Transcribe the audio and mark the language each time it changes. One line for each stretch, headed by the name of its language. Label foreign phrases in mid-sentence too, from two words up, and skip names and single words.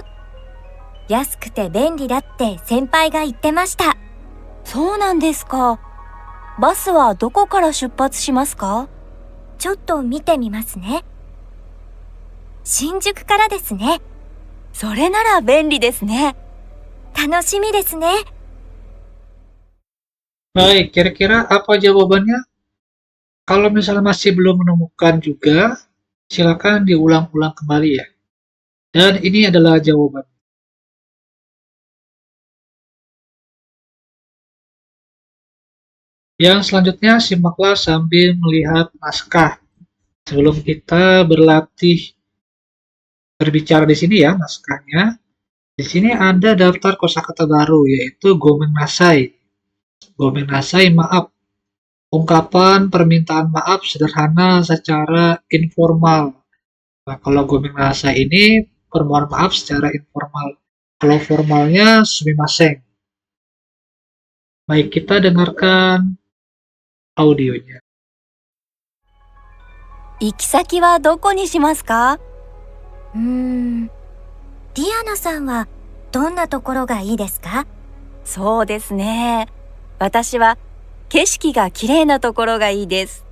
Japanese: 安くて便利だって先輩が言ってました。そうなんですか。バスはどこから出発しますか？ちょっと見てみますね。新宿からですね。それなら便利ですね。楽しみですね。
Indonesian: Baik, kira-kira apa jawabannya? Kalau misalnya masih belum menemukan juga, silakan diulang-ulang kembali ya. Dan ini adalah jawaban. Yang selanjutnya simaklah sambil melihat naskah. Sebelum kita berlatih berbicara di sini ya naskahnya. Di sini ada daftar kosakata baru yaitu
Japanese: ごめんなさい. ごめんなさい
Indonesian: maaf. Ungkapan permintaan maaf sederhana secara informal. Nah, kalau
Japanese: ごめんなさい
Indonesian: ini permohonan maaf secara informal. Kalau formalnya sumimasen. Baik, kita dengarkan audionya.
Japanese: 行き先はどこにしますか？ディアナさんはどんなところがいいですか？そうですね。私は景色が綺麗なところがいいです。